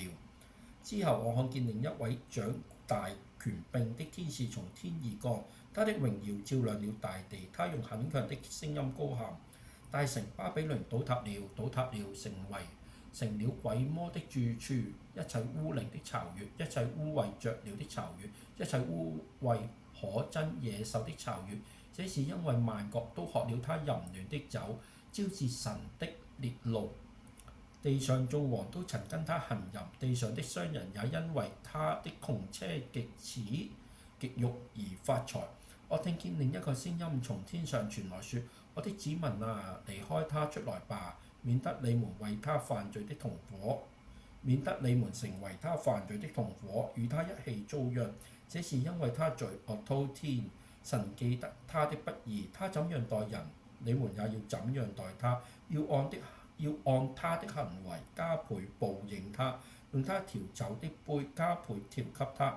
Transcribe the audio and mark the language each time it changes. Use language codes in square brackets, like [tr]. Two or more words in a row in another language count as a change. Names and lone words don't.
[zh] 之後我看見另一位掌大權柄的天使從天而降，他的榮耀照亮了大地，他用很強的聲音高喊：大城巴比倫倒塌了，倒塌了，成了鬼魔的住處，一切污靈的巢穴，一切污穢雀鳥的巢穴，一切污穢可憎野獸的巢穴。這是因為萬國都喝了他淫亂的酒，招致神的烈怒。地上眾王都曾跟他行淫，地上的商人也因為他的窮奢極慾而發財。我聽見另一個聲音從天上傳來說：我的子民啊，離開他出來吧，免得你們為他犯罪的同夥，免得你們成為他犯罪的同夥，與他一起遭殃。這是因為他罪惡滔天，神記得他的不義，他怎樣待人，你們也要怎樣待他，要按他的行為加倍報應他，用他調酒的杯加倍調給他。